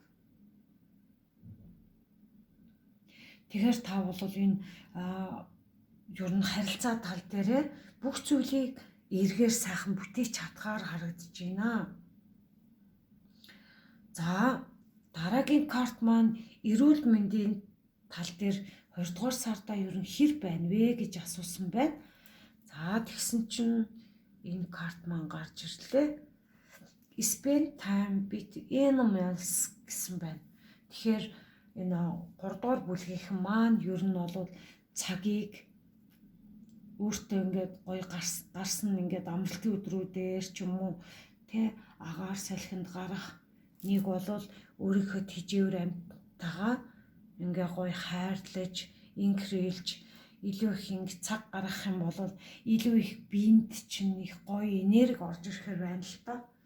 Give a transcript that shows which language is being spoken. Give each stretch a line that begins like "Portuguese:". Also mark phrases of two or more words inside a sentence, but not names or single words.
Mongolian: Тэгэхээр та бол энэ ер нь харилцаа тал дээр бүх зүйлийг эргээр сайхан бүтээж чадхаар харагдаж байна. За дараагийн карт маань эрүүл мэндийн тал дээр 2 дугаар сарда ер нь хэр байна вэ гэж асуусан байна. За тэгсэн чинь энэ карт маань гарч ирлээ.
English: Spend time with animals
Mongolian: гэсэн байна. Тэгэхээр энэ 3 дугаар бүлгийнхэн маань ер нь бол цагийг өөртөө ингээд гоё гарсан ингээд амралтын өдрүүдээр ч юм уу тэ агаар салхинд гарах, нэг бол өөрийнхөө тэжээвэр амьтагаа ингээ гоё хайрлаж, инхрээлж, илүү их ингээ цаг гаргах юм бол илүү их биед чинь их гоё энерги орж ирэхээр байна л та.